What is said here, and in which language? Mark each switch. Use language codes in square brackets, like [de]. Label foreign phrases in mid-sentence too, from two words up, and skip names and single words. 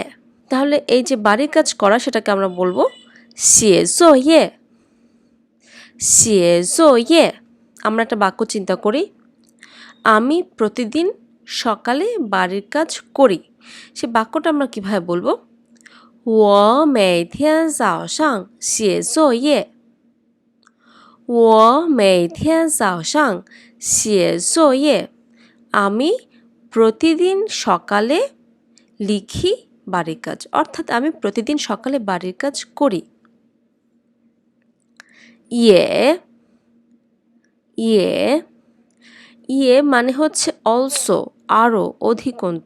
[bn] তাহলে এই যে বাড়ির কাজ করা সেটাকে আমরা বলবো [zh] 写作业写作业. [bn] আমরা একটা বাক্য চিন্তা করি, আমি প্রতিদিন সকালে বাড়ির কাজ করি। সে বাক্যটা আমরা কিভাবে বলবো? [zh] 我每天早上写作业我每天早上写作业। [bn] আমি প্রতিদিন সকালে লিখি বাড়ির কাজ, অর্থাৎ আমি প্রতিদিন সকালে বাড়ির কাজ করি। [zh] 也也也 [bn] মানে হচ্ছে অলসো, আরও, অধিকন্তু।